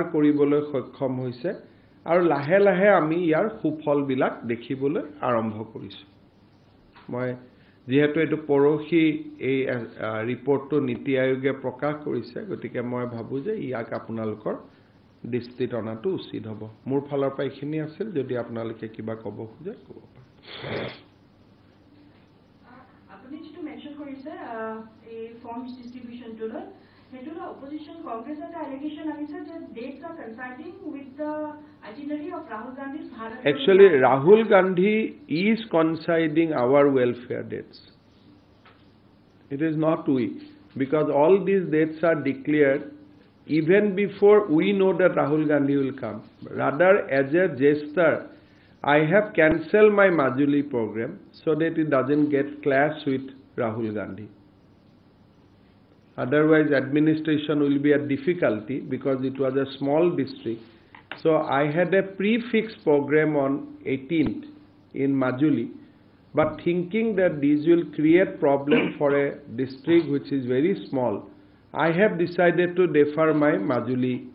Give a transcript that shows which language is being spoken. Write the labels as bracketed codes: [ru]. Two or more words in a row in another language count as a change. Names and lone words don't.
[as] কৰিবলৈ সক্ষম হৈছে আৰু লাহে লাহে আমি ইয়াৰ সুফলবিলাক দেখিবলৈ আৰম্ভ কৰিছোঁ মই যেহেতু এটো পৰখি এই ৰিপৰ্টটো নীতি আয়োগে প্ৰকাশ কৰিছে গতিকে মই ভাবো যে ইয়াক আপোনালোকৰ দৃষ্টিত অনাটো উচিত হ'ব মোৰ ফালৰ পৰা এইখিনি আছিল যদি আপোনালোকে কিবা ক'ব খুজে ক'ব পাৰে আপুনি যেটো মেনশন কৰিছে এই [en] forms distribution [as] টুৰ হেতুলা অপজিশন কংগ্ৰেছ এটা এলিগেশন আনিছে যে [en] dates are coinciding with the itinerary of Rahul Gandhi's Bharat Actually Rahul Gandhi is coinciding our welfare dates it is not we because all these dates are declared even before we know that Rahul Gandhi will come rather as a gesture I have cancelled my Majuli program so that it doesn't get clash with Rahul Gandhi otherwise administration will be a difficulty because it was a small district so I had a prefixed program on 18th in Majuli but thinking that these will create problem for a district which is very small I have decided to defer my Majuli